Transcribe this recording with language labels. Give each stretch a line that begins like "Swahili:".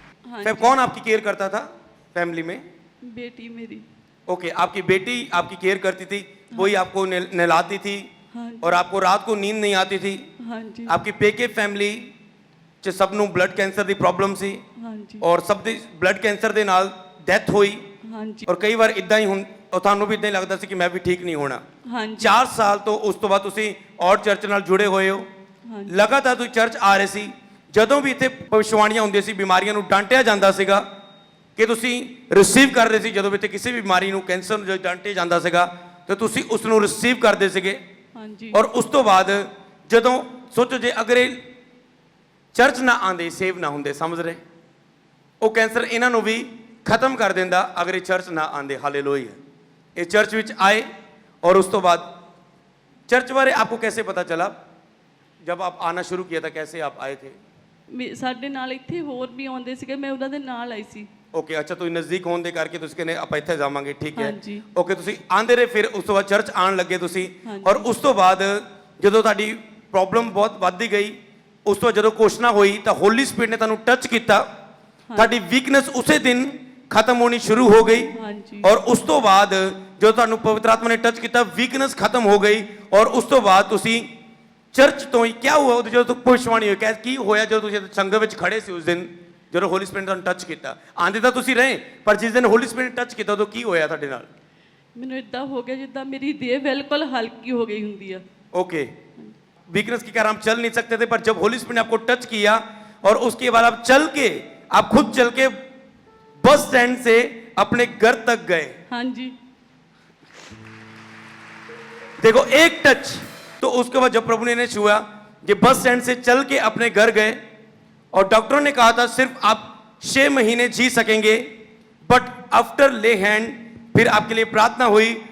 Hindi: हाँ फिर जी। कौन आपकी केयर करता था फैमिली में? बेटी मेरी। ओके, आपकी बेटी आपकी केयर करती थी, वही आपको नहलाती थी, हाँ जी। और आपको रात को नींद नहीं आती थी। हाँ जी। आपकी पेके फैमिली च सबनों ब्लड कैंसर की प्रॉब्लम सी, हाँ जी।
Punjabi: और सब ਦੀ ब्लड कैंसर ਦੇ ਨਾਲ ਡੈਥ ਹੋਈ।
Hindi: हाँ जी। और कई बार
Punjabi: ਇਦਾਂ ਹੀ ਤੁਹਾਨੂੰ ਵੀ ਇਦਾਂ ਹੀ ਲੱਗਦਾ ਸੀ ਕਿ ਮੈਂ ਵੀ ਠੀਕ ਨਹੀਂ ਹੋਣਾ।
Hindi: हाँ जी।
Punjabi: 4 ਸਾਲ ਤੋਂ ਉਸ ਤੋਂ ਬਾਅਦ ਤੁਸੀਂ ਔਰ ਚਰਚ ਨਾਲ ਜੁੜੇ ਹੋਏ ਹੋ।
Hindi: हाँ जी।
Punjabi: ਲਗਾਤਾਰ ਤੁਸੀਂ ਚਰਚ ਆ ਰਹੇ ਸੀ। ਜਦੋਂ ਵੀ ਇੱਥੇ ਭਵਿष्यवाणੀਆਂ ਹੁੰਦੀਆਂ ਸੀ, ਬਿਮਾਰੀਆਂ ਨੂੰ ਡਾਂਟਿਆ ਜਾਂਦਾ ਸੀਗਾ ਕਿ ਤੁਸੀਂ ਰਿਸੀਵ ਕਰ ਰਹੇ ਸੀ। ਜਦੋਂ ਵੀ ਇੱਥੇ ਕਿਸੇ ਵੀ ਬਿਮਾਰੀ ਨੂੰ, ਕੈਂਸਰ ਨੂੰ ਡਾਂਟਿਆ ਜਾਂਦਾ ਸੀਗਾ ਤੇ ਤੁਸੀਂ ਉਸ ਨੂੰ ਰਿਸੀਵ ਕਰਦੇ ਸੀਗੇ।
Hindi: हाँ जी।
Punjabi: ਔਰ ਉਸ ਤੋਂ ਬਾਅਦ ਜਦੋਂ ਸੋਚੋ ਜੇ ਅਗਰ ਇਹ ਚਰਚ ਨਾ ਆਂਦੇ, ਸੇਵ ਨਾ ਹੁੰਦੇ, ਸਮਝ ਰਹੇ, ਉਹ ਕੈਂਸਰ ਇਹਨਾਂ ਨੂੰ ਵੀ ਖਤਮ ਕਰ ਦਿੰਦਾ
Hindi: अगर ये चर्च ना आंदे। हालेलुया। ये चर्च विच आए, और उस तो बाद चर्च बारे आपको कैसे पता चला? जब आप आना शुरू किया था कैसे आप आए थे?
Punjabi: ਸਾਡੇ ਨਾਲ ਇੱਥੇ ਹੋਰ ਵੀ ਆਉਂਦੇ ਸੀਗੇ, ਮੈਂ ਉਹਨਾਂ ਦੇ ਨਾਲ ਆਈ ਸੀ। ਓਕੇ, ਅੱਛਾ, ਤੁਸੀਂ ਨਜ਼ਦੀਕ ਹੋਣ ਦੇ ਕਰਕੇ ਤੁਸੀਂ ਕਹਿੰਦੇ ਆਪਾਂ ਇੱਥੇ ਜਾਵਾਂਗੇ, ਠੀਕ ਹੈ। ਹਾਂਜੀ। ਓਕੇ, ਤੁਸੀਂ ਆਂਦੇ ਰਹੇ, ਫਿਰ ਉਸ ਤੋਂ ਬਾਅਦ ਚਰਚ ਆਉਣ ਲੱਗੇ ਤੁਸੀਂ, ਹਾਂਜੀ। ਔਰ ਉਸ ਤੋਂ ਬਾਅਦ ਜਦੋਂ ਤੁਹਾਡੀ ਪ੍ਰੋਬਲਮ ਬਹੁਤ ਵੱਧਦੀ ਗਈ, ਉਸ ਤੋਂ ਜਦੋਂ ਘੋਸ਼ਣਾ ਹੋਈ ਤਾਂ ਹੋਲੀ ਸਪਿਰਿਟ ਨੇ ਤੁਹਾਨੂੰ ਟੱਚ ਕੀਤਾ, ਤੁਹਾਡੀ ਵੀਕਨੈਸ ਉਸੇ ਦਿਨ ਖਤਮ ਹੋਣੀ ਸ਼ੁਰੂ ਹੋ ਗਈ। ਹਾਂਜੀ। ਔਰ ਉਸ ਤੋਂ ਬਾਅਦ ਜਦੋਂ ਤੁਹਾਨੂੰ ਪਵਿੱਤਰ ਆਤਮਾ ਨੇ ਟੱਚ ਕੀਤਾ, ਵੀਕਨੈਸ ਖਤਮ ਹੋ ਗਈ, ਔਰ ਉਸ ਤੋਂ ਬਾਅਦ ਤੁਸੀਂ ਚਰਚ ਤੋਂ ਹੀ
Hindi: ਕਿਆ ਹੁਆ
Punjabi: ਜਦੋਂ ਤੱਕ ਭਵਿੱਖਬਾਣੀ ਹੋਈ, ਕੀ ਹੋਇਆ ਜਦੋਂ ਤੁਸੀਂ ਸੰਗਤ ਵਿੱਚ ਖੜੇ ਸੀ ਉਸ ਦਿਨ ਜਦੋਂ ਹੋਲੀ ਸਪਿਰਿਟ ਨੇ ਤੁਹਾਨੂੰ ਟੱਚ ਕੀਤਾ? ਆਂਦੇ ਤਾਂ ਤੁਸੀਂ ਰਹੇ, ਪਰ ਜਿਸ ਦਿਨ ਹੋਲੀ ਸਪਿਰਿਟ ਨੇ ਟੱਚ ਕੀਤਾ ਉਦੋਂ ਕੀ ਹੋਇਆ ਤੁਹਾਡੇ ਨਾਲ? ਮੈਨੂੰ ਇਦਾਂ ਹੋ ਗਿਆ ਜਿੱਦਾਂ ਮੇਰੀ ਦੇਹ ਬਿਲਕੁਲ ਹਲਕੀ ਹੋ गई ਹੁੰਦੀ ਆ।
Hindi: ओके, वीकनेस के कारण हम चल नहीं सकते थे, पर जब होली स्पिरिट ने आपको टच किया और उसके बाद आप खुद चल के बस स्टैंड से अपने घर तक गए।
Punjabi: ਹਾਂਜੀ।
Hindi: देखो, एक टच, तो उसके बाद जब प्रभु ने छुआ कि बस स्टैंड से चल के अपने घर गए, और डॉक्टरों ने कहा था सिर्फ आप 6 महीने जी सकेंगे, बट आफ्टर ले हैंड फिर आपके लिए प्रार्थना हुई।